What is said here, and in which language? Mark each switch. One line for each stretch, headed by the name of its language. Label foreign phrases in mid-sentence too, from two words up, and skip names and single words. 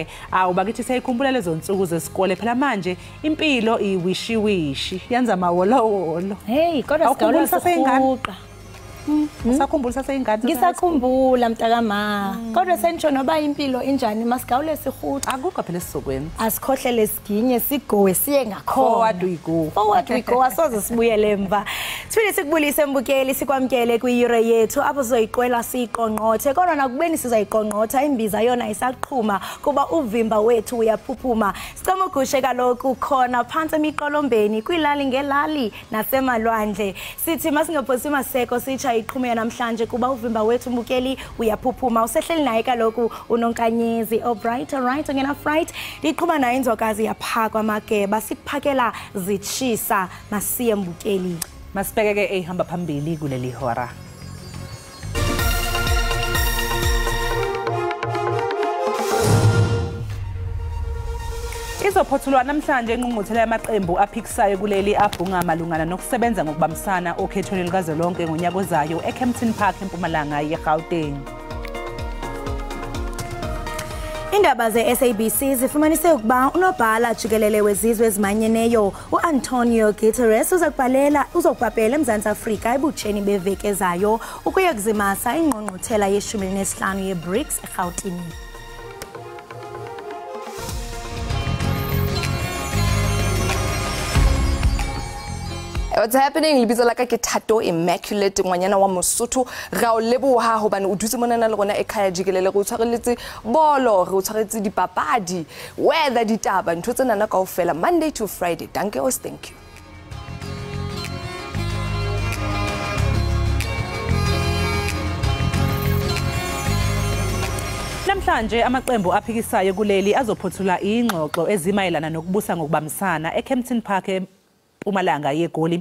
Zulu: Awu bakithi siyikhumbula lezo nsuku zesikole phela manje impilo iwishiwishi yenza mawolowolo. Hey kodwa sikawula sasengane. Usakhumbula sasengane? Ngisakhumbula mntakama. Kodwa sentsho noba impilo injani masigawule sihuqa. Akukho phela esizokwenza. Asikhohlele siginye sigowe siye ngakhona.
English: Forward we go. Forward we go
Zulu: asoze sibuyele emva.
Xhosa: Siphinde sikubulise mbukeli sikwamkele kwi-Euro yethu apho sizoyiqwela siqonqothe kodwa nakubeni sizayiqonqotha imbiza yona isaqhuma kuba uvimba wethu uyaphuphuma. Sicela ugushe kaloku khona phansi emiqolombeni kwilali ngelali nasemalwandle. Sithi masingaphosi maseko sicha iqhume namhlanje kuba uvimba wethu mbukeli uyaphuphuma. Usehleli naye kaloku unonkanyezi Albright right ngena fright liqhuma naye inzokazi yaphakwa mageba sikuphakela zitshisa masiye mbukeli.
Zulu: Masibheke ke ehamba phambili kuleli hora. Izophothulwa namhlanje engqungquthela yamaqembu aphikisayo kuleli abhunga malungana nokusebenza ngokubambisana okhethweni likazwelonke ngonyaka ozayo eKempton Park eMpumalanga yeGauteng.
Xhosa: Indaba ze-SABC zifumanise ukuba unobhala jikelele wezizwe ezimanyeneyo uAntonio Guterres uzokubhabhela eMzantsi Afrika ebutsheni beveki ezayo ukuya kuzimasa ingqungquthela ye-15 ye-BRICS eGauteng.
English: What's happening?
Southern Sotho: Libitso la ka ke Thato Immaculate ngwanyana wa Mosotho ra o leboha hobane o dutse monana le rona e khaya jikelele go tshwareletse bolo re o tshwaretse dipapadi weather ditaba ntho tsena na kaofela
English: Monday to Friday.
Afrikaans: Danke os,
English: thank you.
Zulu: Namhlanje amaqembu aphikisayo kuleli azophothula ingxoxo ezimayelana nokubusa ngokubambisana eKempton Park eMpumalanga yeGoli.